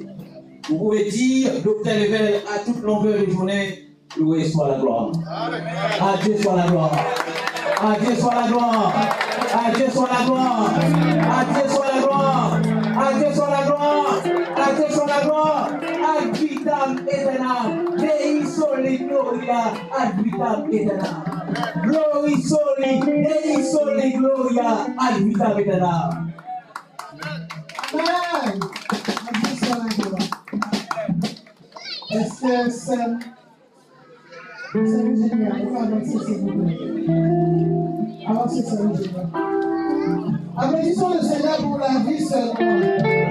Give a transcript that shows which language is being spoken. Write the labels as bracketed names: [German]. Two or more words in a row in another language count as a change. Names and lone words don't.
[French] Vous pouvez dire, Docteur Level, à toute longueur de journée, loué soit la gloire. À Dieu soit la gloire. À Dieu soit la gloire. À Dieu soit la gloire. À Dieu soit la gloire. À Dieu soit la gloire. À Dieu soit la gloire. [Latin] Ad vitam aeternam. Dei soli gloria. Ad vitam aeternam. Glory soli. Dei soli gloria. Ad vitam aeternam. [French] Amen. À Dieu soit la gloire. Est-ce que c'est génial? On va avancer, s'il vous plaît. Avancez, c'est génial. Applaudissons le Seigneur pour la vie seulement.